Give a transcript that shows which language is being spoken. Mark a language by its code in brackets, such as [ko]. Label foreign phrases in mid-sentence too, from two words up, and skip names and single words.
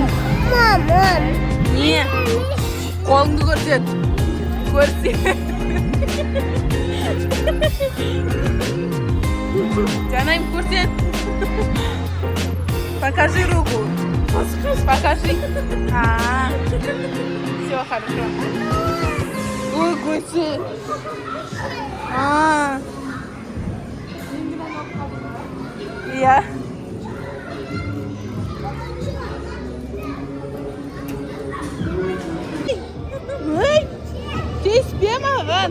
[ru] Мам. [kk] Не? Қолыңды көрсет. Көрсет. Жанайым, көрсет. [ru] Покажи руку. Покажи. Все хорошо. Ой, гуси. Я. [kk] Ой, теспемаған.